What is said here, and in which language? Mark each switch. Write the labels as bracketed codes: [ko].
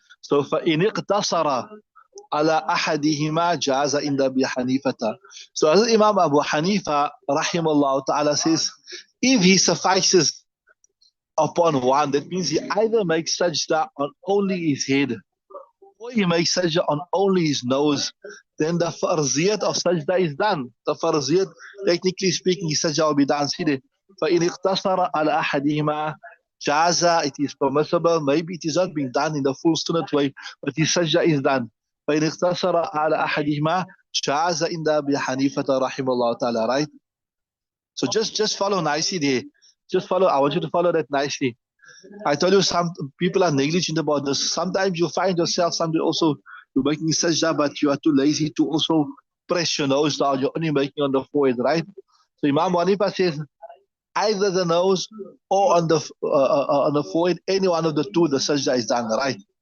[ar] So فَإِنِ اقْتَصَرَ على أحدهما جاز عند أبي حنيفة. [en] So as Imam Abu Hanifa rahimahullah ta'ala says, if he suffices upon one, that means he either makes sajda on only his head or he makes sajda on only his nose, then the farziyat of sajda is done. The farziyat, technically speaking, his sajda will be done. [ar] فإن اقتصر على أحدهما [en] jaza, it is permissible. Maybe it is not being done in the full sunnat way, but his sajda is done. [ar] فإن اقتصر على أحدهما جاز عند أبي حنيفة رحمه الله تعالى, right? [en] So just follow nicely there. Just follow. I want you to follow that nicely. I told you some people are negligent about this. Sometimes you find yourself, also you're making sajda, but you are too lazy to also press your nose down. You're only making on the forehead, right? So Imam Hanifa says either the nose or on the forehead, any one of the two, the sajda is done, right?